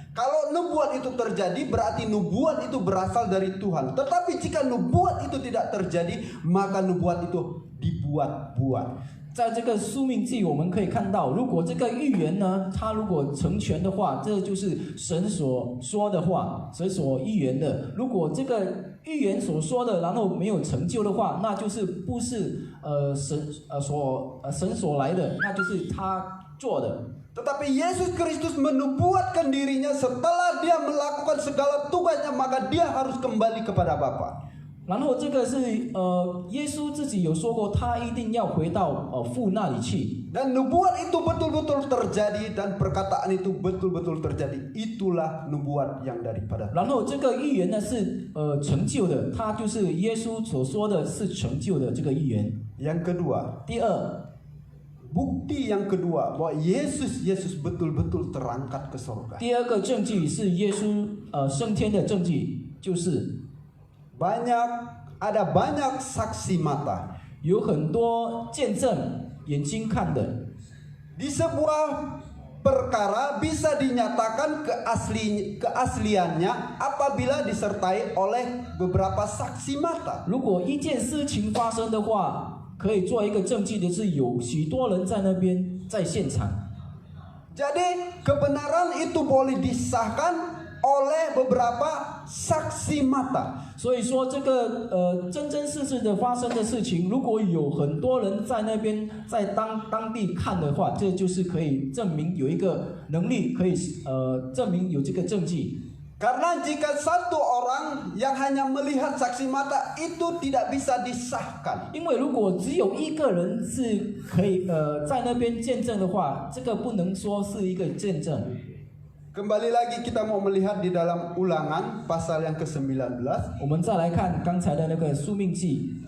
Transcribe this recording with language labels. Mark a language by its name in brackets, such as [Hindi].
[Indonesian] Kalau nubuat itu terjadi berarti nubuat itu berasal dari Tuhan. Tetapi jika nubuat itu tidak terjadi, maka nubuat itu dibuat-buat. [Chinese] 在这个宿命记，我们可以看到，如果这个预言呢，它如果成全的话，这就是神所说的话，神所预言的。如果这个预言所说的，然后没有成就的话，那就是不是神所来的，那就是他做的。 [Indonesian] Tetapi Yesus Kristus menubuatkan dirinya setelah dia melakukan segala tugasnya, maka dia harus kembali kepada Bapa. [Chinese] 然后这个是耶稣自己有说过，他一定要回到父那里去。 [Indonesian] Dan nubuat itu betul-betul terjadi dan perkataan itu betul-betul terjadi. Itulah nubuat yang daripada. [Chinese] 然后这个预言呢是成就的，他就是耶稣所说的是成就的这个预言。 [Indonesian] Yang kedua, [Chinese] 第二， [Indonesian] bukti yang kedua bahwa Yesus betul-betul terangkat ke surga. [Chinese] 第二个证据是耶稣升天的证据，就是 [Indonesian] ada banyak saksi mata. [Chinese] 有很多见证，眼睛看的。 [Indonesian] Di sebuah perkara bisa dinyatakan keasliannya apabila disertai oleh beberapa saksi mata. [Chinese] 如果一件事情发生的话，可以做一个证据的是有许多人在那边在现场。 [Indonesian] Jadi kebenaran itu boleh disahkan oleh beberapa saksi mata. [Chinese] 所以说，这个真实的发生的事情，如果有很多人在那边在当地看的话，这就是可以证明有一个能力，可以证明有这个证据。 [Indonesian] Karena jika satu orang yang hanya melihat saksi mata itu tidak bisa disahkan. [Chinese] 因为如果只有一个人是可以在那边见证的话，这个不能说是一个见证。 [Indonesian] Kembali lagi kita mau melihat di dalam Ulangan pasal yang ke-19 [Chinese] 我们再来看刚才的那个宿命记